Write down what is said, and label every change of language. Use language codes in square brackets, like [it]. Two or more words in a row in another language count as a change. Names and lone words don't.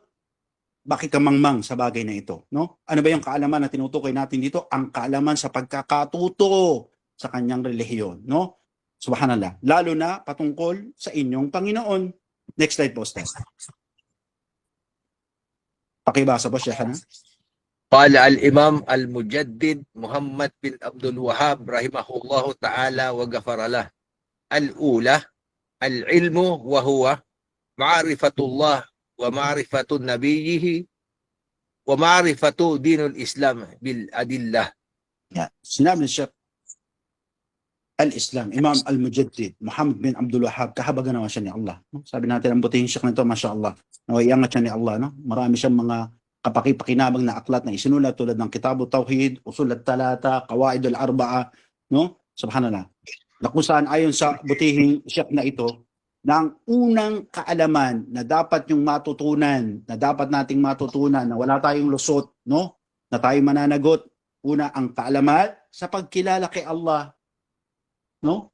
[tl] Bakit ka mangmang sa bagay na ito? No? Ano ba yung kaalaman na tinutukoy natin dito? Ang kaalaman sa pagkakatuto sa kanyang relihiyon. No? Subhanallah. Lalo na patungkol sa inyong Panginoon. [en] Next slide [tl] po, Ustaz. Pakibasa po, Sheikhana. [ar] قال الإمام المجدد محمد بن عبد الوهاب رحمه الله تعالى وغفر له الأولى العلم وهو معرفة الله ومعرفة نبيه ومعرفة دين الإسلام بالأدلة. [tl] Yeah. Sinabi ni Sheikh Al-Islam, Imam Al-Mujaddid, Muhammad bin Abdul Wahhab, kahabagan naman siya ni Allah. No? Sabi natin, ang butihing Sheikh nito, [ar] ما شاء الله. [tl] Iangat siya ni Allah. No? Marami siyang mga kapaki-pakinabang na aklat na isinulat tulad ng Kitab Tauhid, Usul at-Talata, Qawaid al-Arba'a, no? Subhanallah. Na kung saan ayon sa butihing Sheikh na ito, na ang unang kaalaman na dapat yung matutunan, na dapat nating matutunan, na wala tayong lusot, no? Na tayo mananagot. Una, ang kaalaman sa pagkilala kay Allah. No?